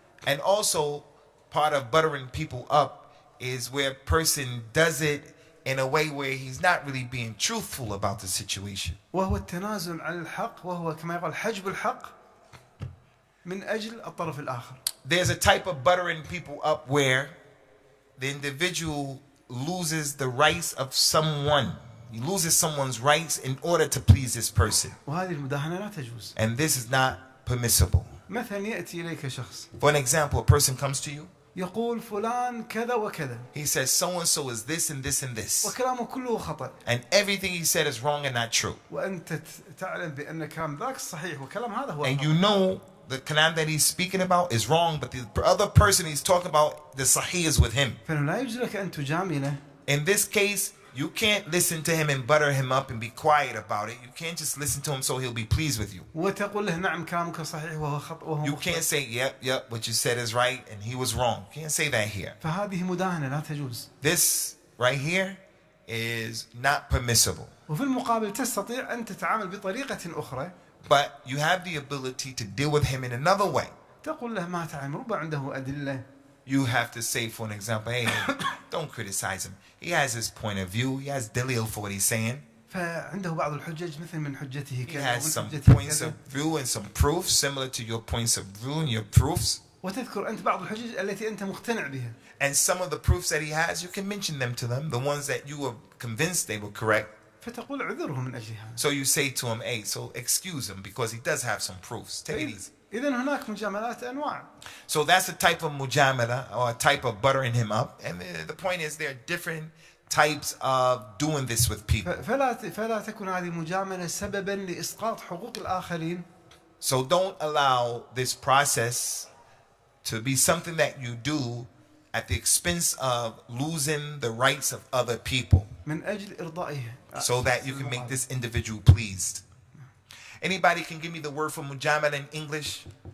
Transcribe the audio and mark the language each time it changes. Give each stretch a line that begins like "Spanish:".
English: And also part of buttering people up is where a person does it in a way where he's not really being truthful about the situation.
Arabic: وهو التنازل عن الحق وهو كما يقال حجب الحق من أجل الطرف الآخر.
English: There's a type of buttering people up where the individual loses the rights of someone. He loses someone's rights in order to please this person.
Arabic: وهذه المداهنة لا تجوز.
English: And this is not permissible.
Arabic: مثلا يأتي إليك شخص.
English: For an example, a person comes to you
Arabic: يقول فلان كذا وكذا.
English: He says so and so is this and this and this.
Arabic: وكلامه كله خطأ.
English: And everything he said is wrong and not true.
Arabic: وأنت تعلم بأن كلام ذاك صحيح وكلام هذا هو.
English: And you know the kalam that he's speaking about is wrong, but the other person he's talking about, the sahih is with him.
Arabic: فإنه لا يجوز لك أن تجامله.
English: In this case, you can't listen to him and butter him up and be quiet about it. You can't just listen to him so he'll be pleased with you.
Arabic: وتقول له نعم كلامك صحيح وهو خطأ وهو.
English: You can't say yep, what you said is right and he was wrong. You can't say that here.
Arabic: فهذه مداهنة لا تجوز.
English: This right here is not permissible.
Arabic: وفي المقابل تستطيع أن تتعامل بطريقة أخرى.
English: But you have the ability to deal with him in another way.
Arabic: تقول له ما تعلم ربما عنده أدلة.
English: You have to say, for an example, hey, don't criticize him. He has his point of view. He has dalil for what he's saying.
Arabic: فعنده بعض الحجج مثل من حجته
English: He
Arabic: كذا.
English: has some points of view and some proofs similar to your points of view and your proofs.
Arabic: وتذكر أنت بعض الحجج التي أنت مقتنع بها.
English: And some of the proofs that he has, you can mention them to them, the ones that you were convinced they were correct.
Arabic: فتقول عذره من أجلها.
English: So you say to him, hey, so excuse him because he does have some proofs. Take it easy.
Arabic: إذن هناك مجاملات أنواع.
English: So that's a type of mujamala or a type of buttering him up. And the point is there are different types of doing this with people.
Arabic: فلا تكن هذه مجاملة سببا لإسقاط حقوق الآخرين.
English: So don't allow this process to be something that you do at the expense of losing the rights of other people.
Arabic: من أجل إرضائه.
English: So that you can make this individual pleased. Anybody can give me the word for mujamala in English?